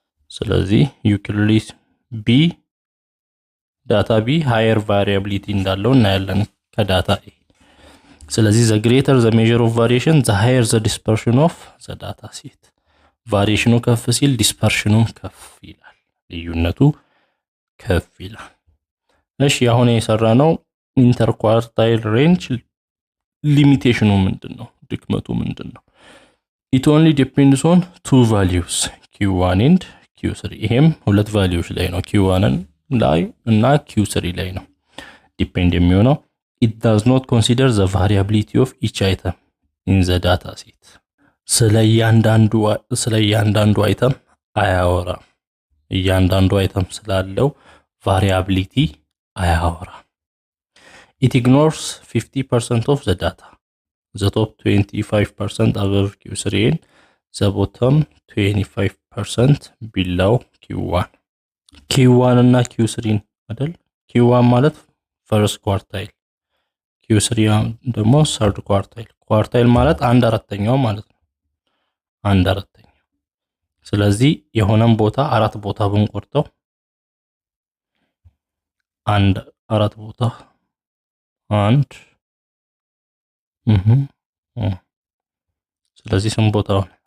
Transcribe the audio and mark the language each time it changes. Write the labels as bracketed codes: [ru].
[am] ስለዚህ ዩክሊድ ቢ ዳታ ቢ ሃየር ቫሪያቢሊቲ እንዳለው እናያለን ከዳታ ኤ። ስለዚህ [en] the greater the measure of variation the higher the dispersion of the data set። [am] ቫሪዬሽኑ ከፍ ሲል ዲስፐርሽኑም ከፍ ይላል፣ ልዩነቱ ከፍ ይላል። እሺ አሁን የሰራነው ኢንተርኳርታይል ሬንጅ ሊሚቴሽኑ ምንድነው? ድክመቱ ምንድነው? [en] it only depends on two values q1 and q3። [am] ይሄም ሁለት ቫልዩዎች ላይ ነው፣ q1 ላይ እና q3 ላይ ነው ዲፔንድ የሚሆነው። [en] it does not consider the variability of each item in the data set። ስለ [am] እያንዳንዱ አይተም አያወራም። እያንዳንዱ አይተም ስላለው ቫሪያቢሊቲ አያወራም። [en] it ignores 50% of the data, the top 25% above q3 and the bottom 25% below q1 [am] እና q3 አይደል? q1 ማለት first quartile፣ q3 ደግሞ third quartile። quartile ማለት 1/4ኛው ማለት ነው፣ 1/4ኛው። ስለዚህ የሆነም ቦታ አራት ቦታ ብንቆርጠው 4 ቦታ 1 ስለዚህ ስንት ቦታ ሆነ?